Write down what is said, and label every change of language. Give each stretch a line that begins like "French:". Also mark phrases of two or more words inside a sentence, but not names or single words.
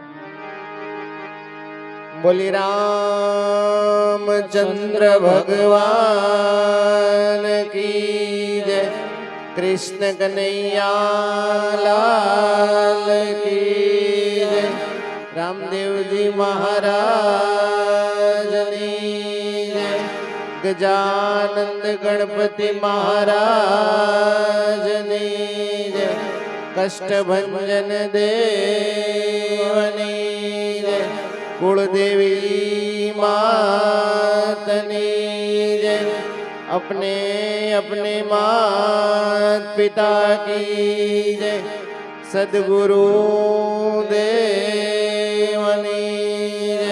Hindi: बोली रामचंद्र भगवान की जय, कृष्ण कनैया लाल की जय, रामदेवजी
Gujarati: મહારાજની જય, ગજાનંદ ગણપતિ મહારાજની જય, કષ્ટભંજન દેવની જય, कुलदेवी માતની જય,
Hindi: अपने अपने मात पिता की जय,
Gujarati: સદગુરુ દેવની જય.